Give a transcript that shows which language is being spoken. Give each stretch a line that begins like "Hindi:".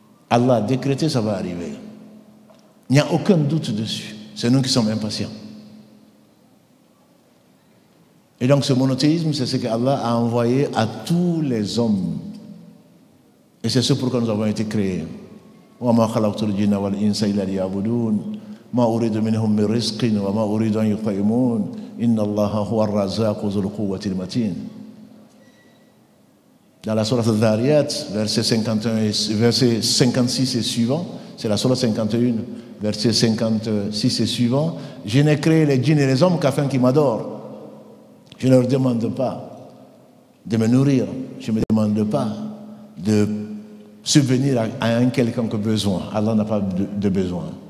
French: Allah a décrété, ça va arriver. Il n'y a aucun doute dessus. C'est nous qui sommes impatients. Et donc ce monothéisme, c'est ce qu'Allah a envoyé à tous les hommes. Et c'est ce pourquoi nous avons été créés.
Arabic: وَمَا خَلَقْتُ الْجِنَّ وَالْإِنسَ إِلَّا لِيَعْبُدُونَ ما أريد منهم من رزق وما أريد أن يطعمون إن الله هو الرزاق ذو القوة المتين.
French: Dans la sourate Al-Dhariyat, verset 56 et suivant, c'est la sourate 51, verset 56 et suivant, je n'ai créé les djinns et les hommes qu'afin qu'ils m'adorent. Je ne leur demande pas de me nourrir, je ne me demande pas de subvenir à un quelconque besoin. Allah n'a pas de besoin.